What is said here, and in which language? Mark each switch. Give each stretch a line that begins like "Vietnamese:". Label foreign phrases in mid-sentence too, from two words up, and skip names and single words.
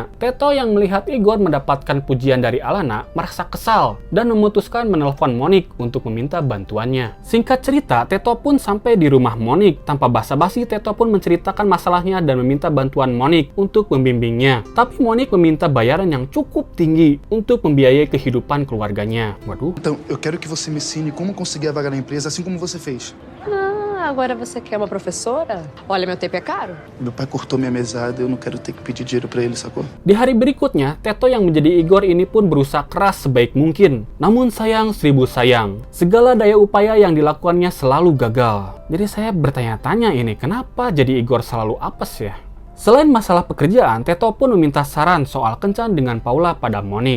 Indonesian: Teto yang melihat Igor mendapatkan pujian dari Alana merasa kesal dan memutuskan menelpon Monik untuk meminta bantuannya. Singkat cerita, Teto pun sampai di rumah Monik. Tanpa basa-basi, Teto pun menceritakan masalahnya dan meminta bantuan Monik untuk membimbingnya. Tapi Monik meminta bayaran yang cukup tinggi untuk membiayai kehidupan keluarganya. Waduh.
Portuguese: Então, eu quero que você me ensine como conseguir a vaga na empresa, assim como você fez. Agora você quer uma professora? Olha, meu tempo é caro. Meu pai cortou minha mesada, eu não quero ter que pedir dinheiro pra ele, sacou?
Indonesian: Di hari berikutnya, Teto yang menjadi Igor ini pun berusaha keras sebaik mungkin. Namun sayang seribu sayang, segala daya upaya yang dilakukannya selalu gagal. Jadi saya bertanya-tanya ini, kenapa jadi Igor selalu apes ya? Selain masalah pekerjaan, Teto pun meminta saran soal kencan dengan Paula pada Monik.